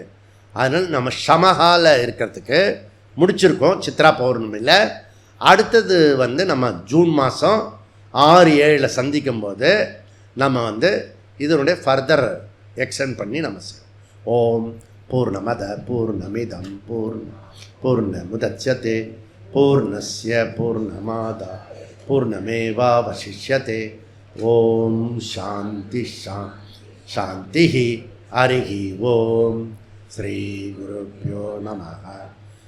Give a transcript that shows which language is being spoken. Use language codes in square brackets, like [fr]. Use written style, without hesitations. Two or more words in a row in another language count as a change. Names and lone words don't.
[ta] அதனால் நம்ம ஷமஹால இருக்கிறதுக்கு முடிச்சிருக்கோம் சித்ரா பௌர்ணமியில். அடுத்தது வந்து நம்ம ஜூன் மாதம் 6-7 சந்திக்கும் போது நம்ம வந்து இதனுடைய [en] further extend [ta] பண்ணி நம்ம செய்வோம். [sa] ॐ पूर्णमदः पूर्णमिदं पूर्णमुदच्यते पूर्णस्य पूर्णमादाय पूर्णमेवावशिष्यते. ॐ शान्तिः शान्तिः. हरिः ॐ। श्री गुरुभ्यो नमः.